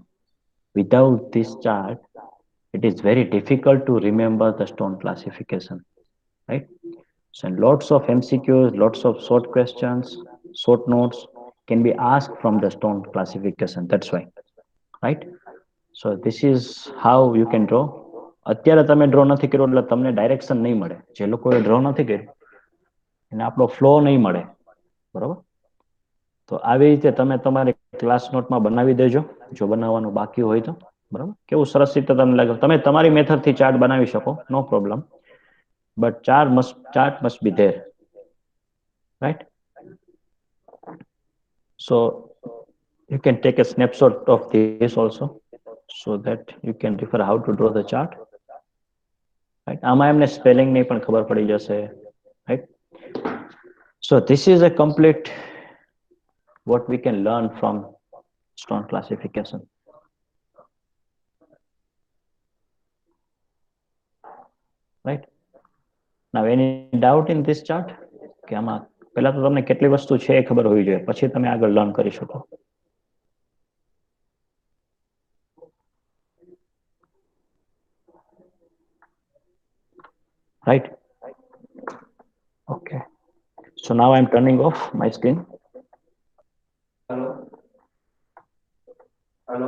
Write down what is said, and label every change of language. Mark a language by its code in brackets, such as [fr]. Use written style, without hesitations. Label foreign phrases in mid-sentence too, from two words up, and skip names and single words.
[en] Without this chart, it is very difficult to remember the stone classification, right? So lots of MCQs, lots of short questions, short notes can be asked from the stone classification. That's why, right? So this is how you can draw. [gu] અત્યારે તમે ડ્રો નથી કર્યો એટલે તમને ડાયરેક્શન નહીં મળે. જે લોકોએ ડ્રો નથી કર્યું એને આપણો ફ્લો નહીં મળે, બરોબર? તો આવી રીતે તમે તમારી [en] class notesમાં [gu] બનાવી દેજો જો બનાવવાનું બાકી હોય તો, બરાબર? કેવું સરસ રીતે તમને લાગે. તમે તમારી મેથડથી ચાર્ટ બનાવી શકો, [en] no problem, but chart must be there, right? So you can take a snapshot of this also so that you can refer how to draw the chart, right? [gu] આમાં એમને સ્પેલિંગ ની પણ ખબર પડી જશે, [en] right? So this is a complete what we can learn from stone classification. Right? Now any doubt in this chart? [gu] કે આમાં પહેલા તો તમને કેટલી વસ્તુ છે એ ખબર હોવી જોઈએ, પછી તમે આગળ લર્ન કરી શકો. [en] Right? Okay. So now I'm turning off my screen. Hello.